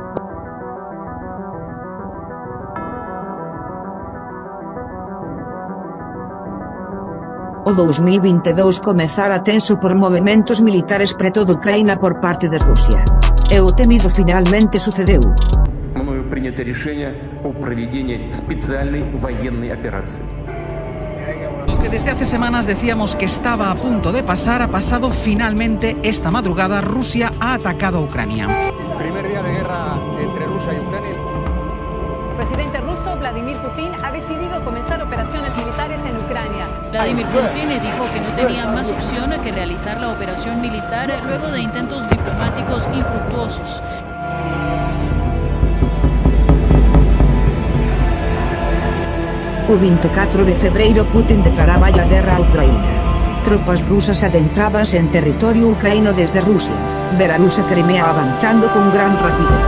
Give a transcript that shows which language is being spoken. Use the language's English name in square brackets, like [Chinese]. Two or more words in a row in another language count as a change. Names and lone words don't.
[Galician] O 2022 comezara tenso por movementos militares preto de Ucraína por parte de Rusia. E o temido finalmente sucedeu. [Russian] Мною принято решение о проведении специальной военной операции. [Spanish] Lo que desde hace semanas decíamos que estaba a punto de pasar ha pasado finalmente. Esta madrugada Rusia ha atacado a Ucrania. Primer día de guerra entre Rusia y Ucrania. El presidente ruso Vladimir Putin ha decidido comenzar operaciones militares en Ucrania. Vladimir Putin dijo que no tenía más opción que realizar la operación militar luego de intentos diplomáticos infructuosos. [Galician] O 24 de febreiro Putin declaraba a guerra a Ucraína. Tropas rusas adentrábanse en territorio ucraíno desde Rusia, Belarus e Crimea avanzando con gran rapidez.